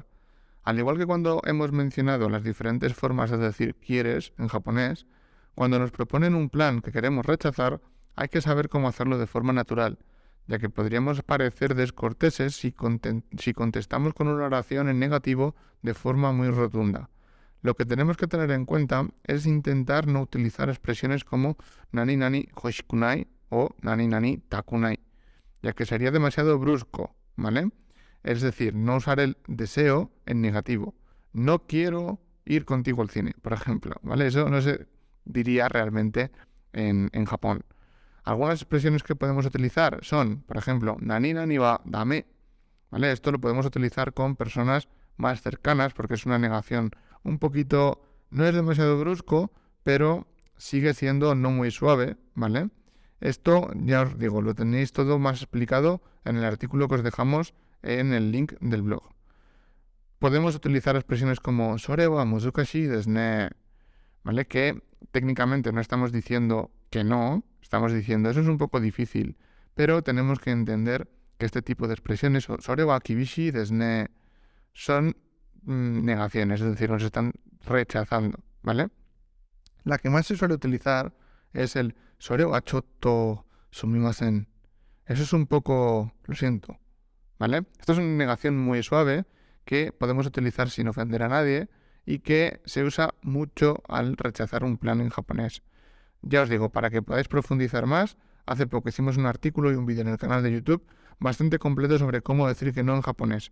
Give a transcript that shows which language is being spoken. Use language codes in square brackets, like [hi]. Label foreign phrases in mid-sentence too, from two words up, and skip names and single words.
[es] Al igual que cuando hemos mencionado las diferentes formas de decir quieres en japonés, cuando nos proponen un plan que queremos rechazar, hay que saber cómo hacerlo de forma natural, ya que podríamos parecer descorteses si contestamos con una oración en negativo de forma muy rotunda. Lo que tenemos que tener en cuenta es intentar no utilizar expresiones como [ja] 何々欲しくない [es] o [ja] 何々たくない, [es] ya que sería demasiado brusco, ¿vale? Es decir, no usar el deseo en negativo. No quiero ir contigo al cine, por ejemplo, ¿vale? Eso no se diría realmente en Japón. Algunas expresiones que podemos utilizar son, por ejemplo, [ja] 何々はダメ, ¿vale? [es] Esto lo podemos utilizar con personas más cercanas porque es una negación un poquito, no es demasiado brusco, pero sigue siendo no muy suave, ¿vale? Esto, ya os digo, lo tenéis todo más explicado en el artículo que os dejamos en el link del blog. Podemos utilizar expresiones como [ja] それは難しいですね, [es] ¿vale? Que técnicamente no estamos diciendo que no, estamos diciendo eso es un poco difícil, pero tenemos que entender que este tipo de expresiones, [ja] それは厳しいですね, [es] son negaciones, es decir, nos están rechazando, ¿vale? La que más se suele utilizar es el [ja] それはちょっとすみません. [es] Eso es un poco, lo siento, ¿vale? Esto es una negación muy suave que podemos utilizar sin ofender a nadie y que se usa mucho al rechazar un plan en japonés. Ya os digo, para que podáis profundizar más, hace poco hicimos un artículo y un vídeo en el canal de YouTube bastante completo sobre cómo decir que no en japonés.